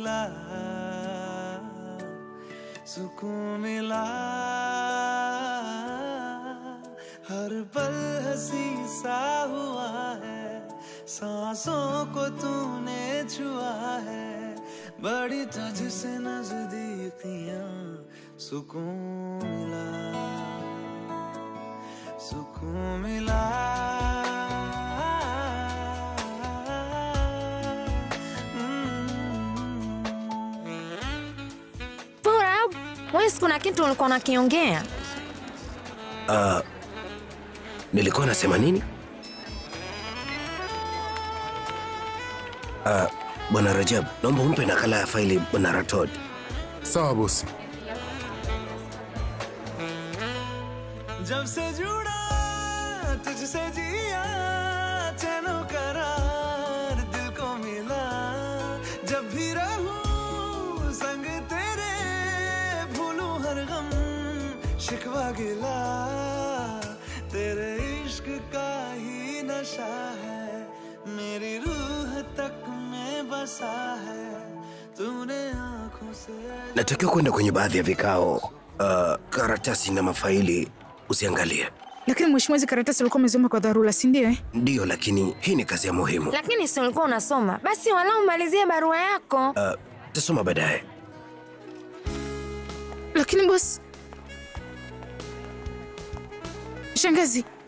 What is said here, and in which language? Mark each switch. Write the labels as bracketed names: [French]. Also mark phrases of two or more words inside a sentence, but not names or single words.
[Hindi] मिला हर पल हंसी सा हुआ है सांसों को तूने छुआ है बड़ी तुझसे नजदीकियां सुकून मिला [Swahili] Pura, wewe kuna kitu ulikuwa unakiongea? Nilikuwa nasema nini? Bwana Rajab, naomba umpe nakala ya faili Bwana Ratod. Sawa bosi. [Hindi] जब से जुड़ा तुझसे जिया चैनो करार दिल को मिला जब भी रहूं संग तेरे भूलूं हर गम शिकवा गिला तेरे इश्क का ही नशा है मेरी रूह तक में बसा है तूने आंखों से [Swahili] natakiwa kwenda kwenye baadhi ya vikao karatasi na mafaili usiangalie. Lakini mheshimiwa, hizo karatasi ulikuwa umezoma kwa dharura, si ndio? Ndio, lakini hii ni kazi ya muhimu. Lakini si ulikuwa unasoma? Basi walau umalizie barua yako. Tasoma baadaye. Lakini boss, Shangazi.